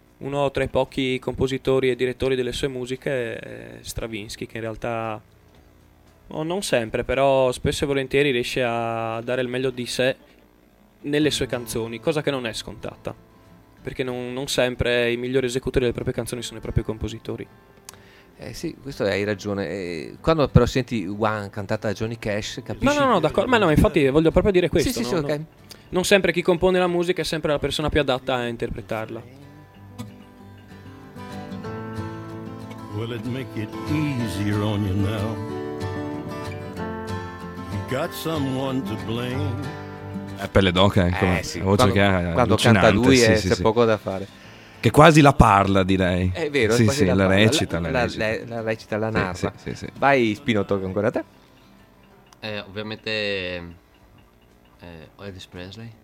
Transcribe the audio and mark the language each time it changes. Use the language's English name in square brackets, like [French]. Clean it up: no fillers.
[Italian] Uno tra i pochi compositori e direttori delle sue musiche è Stravinsky, che in realtà non sempre, però spesso e volentieri riesce a dare il meglio di sé nelle sue canzoni, cosa che non è scontata, perché non sempre i migliori esecutori delle proprie canzoni sono i propri compositori. Sì, questo hai ragione. Quando però senti One cantata da Johnny Cash, capisci? No, d'accordo, ma no, infatti voglio proprio dire questo. Sì, no? Okay. Non sempre chi compone la musica è sempre la persona più adatta a interpretarla. [English] Will it make it easier on you now? You got someone to blame. [Italian] È pelle d'oca, ecco. Sì. Voce che quando canta lui c'è poco da fare. Che quasi la parla, direi. È vero, sì, è quasi la recita. La recita, la narra. Sì. Vai, Spino, tocca ancora a te. Ovviamente. Elvis Presley.